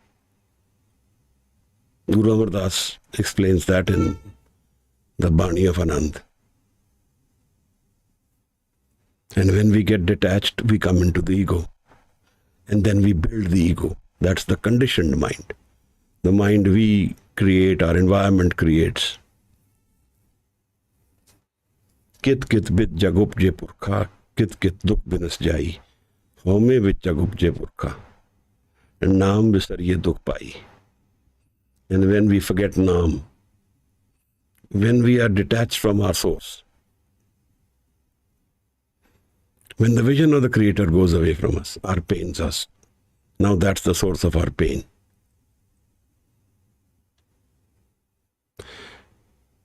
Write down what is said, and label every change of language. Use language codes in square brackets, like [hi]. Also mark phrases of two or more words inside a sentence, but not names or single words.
[en] Guru Amar Das explains that in the Baani of Anand. And when we get detached, we come into the ego. And then we build the ego. That's the conditioned mind. The mind we create, our environment creates. [pa] ਕਿਤੁ ਕਿਤੁ ਬਿਧਿ ਜਗੁ ਉਪਜੈ ਪੁਰਖਾ ਕਿਤੁ ਕਿਤੁ ਦੁਖਿ ਬਿਨਸਿ ਜਾਇ. ਹਉਮੈ ਵਿਚਿ ਜਗੁ ਉਪਜੈ ਪੁਰਖਾ. And ਨਾਮਿ ਵਿਸਰਿਐ ਦੁਖੁ ਪਾਇ. [en] And when we forget naam, when we are detached from our source, when the vision of the Creator goes away from us, our pains us. Now that's the source of our pain.